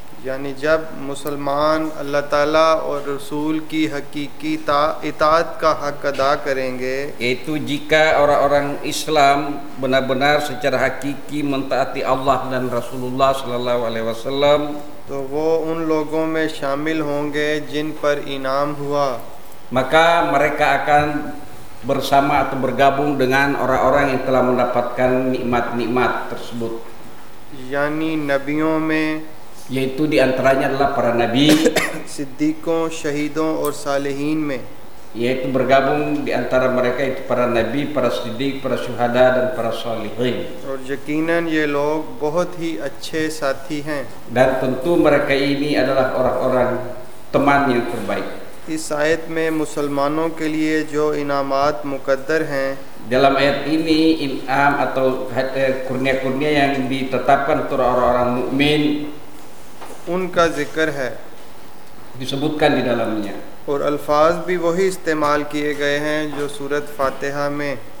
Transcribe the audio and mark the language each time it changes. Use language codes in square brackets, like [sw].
[ur] یعنی جب مسلمان اللہ تعالی اور رسول کی حقیقی اطاعت کا حق ادا کریں گے, [id] yaitu jika orang-orang Islam benar-benar secara hakiki mentaati Allah dan Rasulullah sallallahu alaihi wasallam, [ur] تو وہ ان لوگوں میں شامل ہوں گے جن پر انعام ہوا, [id] maka mereka akan bersama atau bergabung dengan orang-orang yang telah mendapatkan nikmat-nikmat tersebut, [ur] yani nabiyon mein, [id] yaitu di antaranya adalah para nabi, [ur] siddiqon, shahidon aur salihin mein, [id] yaitu bergabung di antara mereka itu para nabi, para siddiq, para syuhada dan para salihin. [ur] Aur yaqinan ye log bahut hi acche saathi hain, [id] dan tentu mereka ini adalah orang-orang teman yang terbaik. [ur] इस आयत में मुसलमानों के लिए जो इनामात मुकद्दर हैं, [id] dalam ayat ini inam atau kurnia-kurnia yang ditetapkan untuk orang-orang mukmin, [ur] उनका जिक्र है, [id] disebutkan di dalamnya, [ur] और अल्फाज भी वही इस्तेमाल किए गए हैं जो सूरत फातिहा में,